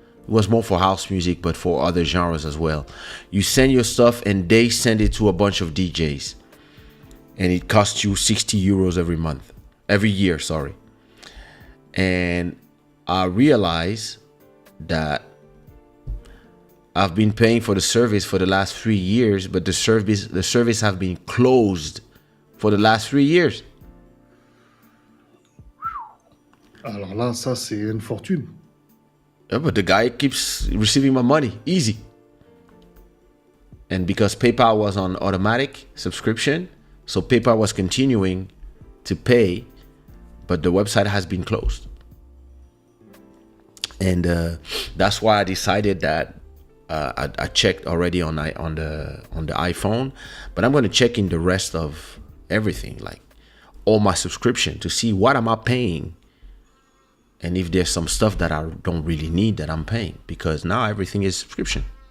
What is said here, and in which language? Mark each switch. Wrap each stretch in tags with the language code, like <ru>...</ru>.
<en>It was more for house music, but for other genres as well. You send your stuff, and they send it to a bunch of DJs, and it costs you 60 euros every year. Sorry. And I realized that I've been paying for the service for the last 3 years, but the service have been closed for the last 3 years.</en> <fr>Alors là, ça c'est une fortune.</fr> <en>Yeah, but the guy keeps receiving my money easy. And because PayPal was on automatic subscription, so PayPal was continuing to pay, but the website has been closed. And that's why I decided that I checked already on the iPhone, but I'm going to check in the rest of everything, like all my subscription, to see what am I paying, and if there's some stuff that I don't really need that I'm paying, because now everything is subscription.</en>